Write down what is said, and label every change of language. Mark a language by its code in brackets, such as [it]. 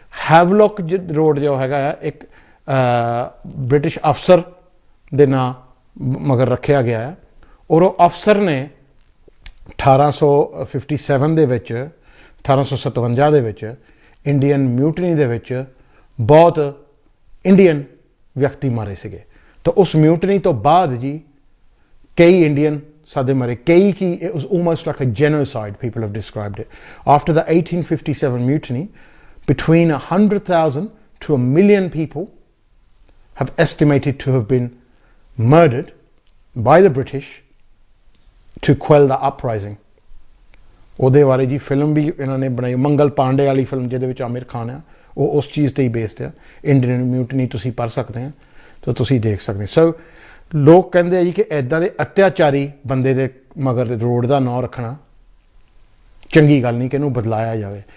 [pa] Havelock road ਜੋ ਹੈਗਾ ਆ ਇੱਕ ਬ੍ਰਿਟਿਸ਼ ਅਫਸਰ ਦੇ ਨਾਂ ਮਗਰ ਰੱਖਿਆ ਗਿਆ ਹੈ, ਔਰ ਉਹ ਅਫਸਰ ਨੇ 1857 ਦੇ ਵਿੱਚ 1857 ਦੇ ਵਿੱਚ ਇੰਡੀਅਨ ਮਿਊਟਨੀ ਦੇ ਵਿੱਚ ਬਹੁਤ ਇੰਡੀਅਨ ਵਿਅਕਤੀ ਮਾਰੇ ਸੀਗੇ। ਤਾਂ ਉਸ ਮਿਊਟਨੀ ਤੋਂ ਬਾਅਦ ਜੀ ਕਈ ਇੰਡੀਅਨ ਸਾਡੇ ਮਰੇ, ਕਈ ਕੀ [en] it was almost like a genocide, people have described it. After the 1857 mutiny, between 100,000 to 1 million people have estimated to have been murdered by the British to quell the uprising. [pa] ਉਹਦੇ ਬਾਰੇ ਜੀ film ਵੀ ਇਹਨਾਂ ਨੇ ਬਣਾਈ, ਮੰਗਲ ਪਾਂਡੇ ਵਾਲੀ film, ਜਿਹਦੇ ਵਿੱਚ ਆਮਿਰ ਖਾਨ ਆ, ਉਹ ਉਸ ਚੀਜ਼ 'ਤੇ ਹੀ ਬੇਸਡ ਆ। ਇੰਡੀਅਨ ਮਿਊਟਨੀ ਤੁਸੀਂ ਪੜ੍ਹ ਸਕਦੇ ਆ, ਤਾਂ ਤੁਸੀਂ ਦੇਖ ਸਕਦੇ। ਸੋ ਲੋਕ ਕਹਿੰਦੇ ਆ ਜੀ ਕਿ ਇੱਦਾਂ ਦੇ ਅਤਿਆਚਾਰੀ ਬੰਦੇ ਦੇ ਮਗਰ ਰੋਡ ਦਾ ਨਾਂ ਰੱਖਣਾ ਚੰਗੀ ਗੱਲ ਨਹੀਂ, ਕਿ ਇਹਨੂੰ ਬਦਲਾਇਆ ਜਾਵੇ।